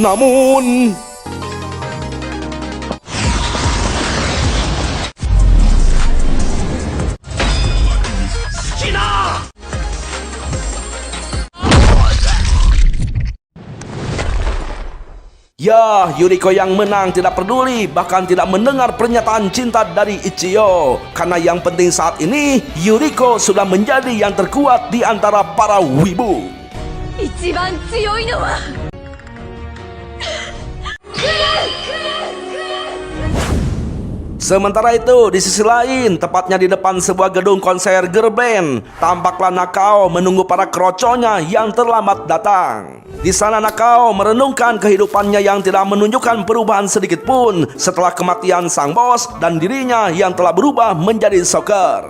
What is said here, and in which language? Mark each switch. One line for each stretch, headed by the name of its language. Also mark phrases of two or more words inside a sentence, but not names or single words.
Indonesian: Namun ya, Yuriko yang menang tidak peduli, bahkan tidak mendengar pernyataan cinta dari Ichio. Karena yang penting saat ini, Yuriko sudah menjadi yang terkuat di antara para wibu.
Japanese: 一番強いのは
Indonesian: Sementara itu, di sisi lain, tepatnya di depan sebuah gedung konser
English: girl band,
Indonesian: tampaklah Nakao menunggu para kroconya yang terlambat datang. Di sana Nakao merenungkan kehidupannya yang tidak menunjukkan perubahan sedikit pun setelah kematian sang bos dan dirinya yang telah berubah menjadi soccer.